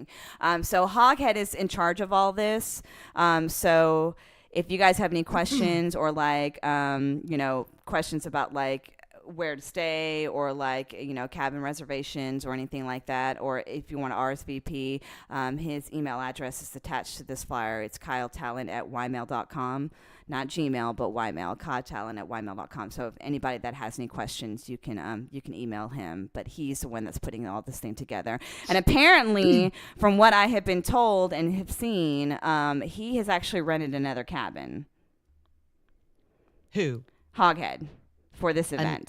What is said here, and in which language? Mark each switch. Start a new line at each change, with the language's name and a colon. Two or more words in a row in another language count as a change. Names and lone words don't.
English: So Hoghead is in charge of all this. So if you guys have any questions or questions about where to stay or cabin reservations or anything like that, or if you want to RSVP, his email address is attached to this flyer. It's kyletalent@ymail.com, not Gmail, but Ymail, kyletalent@ymail.com. So if anybody that has any questions, you can email him, but he's the one that's putting all this thing together. And apparently, from what I have been told and have seen, he has actually rented another cabin. Who? Hoghead. For this event.